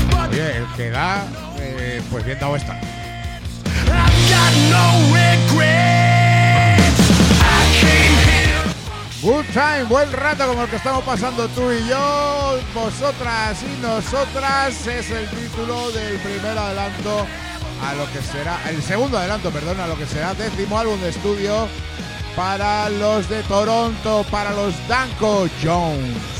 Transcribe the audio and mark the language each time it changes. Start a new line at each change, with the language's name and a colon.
Spanish: Oye, el que da, pues bien dado está.
English: I've got no regrets. I came here.
Spanish: Good time, buen rato como el que estamos pasando tú y yo, vosotras y nosotras, es el título del primer adelanto a lo que será, el segundo adelanto, perdón, a lo que será décimo álbum de estudio para los de Toronto, para los Danko Jones.